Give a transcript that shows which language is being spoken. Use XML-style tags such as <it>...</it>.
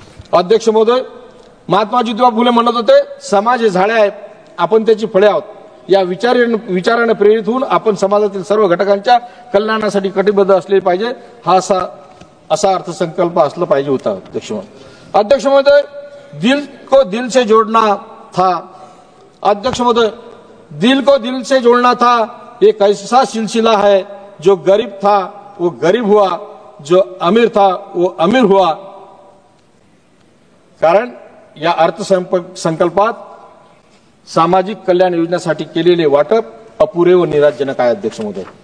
<mr>अध्यक्ष महोदय, महात्मा ज्योतिबा फुले म्हणत होते, समाज हे झाडे आहे, आपण त्याची फळे आहोत. या विचाराने प्रेरित होऊन आपण समाजातील सर्व घटकांच्या कल्याणासाठी कटिबद्ध असले पाहिजे. हा असा अर्थसंकल्प असला पाहिजे होता. अध्यक्ष महोदय,</mr> <hi>दिल को दिल से जोड़ना था.</hi> <mr>अध्यक्ष महोदय,</mr> <hi>दिल को दिल से जोड़ना था एक ऐसा सिलसिला है, जो गरीब था वो गरीब हुआ, जो अमीर था वो अमीर हुआ.</hi> <mr>कारण या अर्थसंकल्पात सामाजिक कल्याण योजनेसाठी केलेले वाटप अपुरे व निराशजनक आहे.</mr>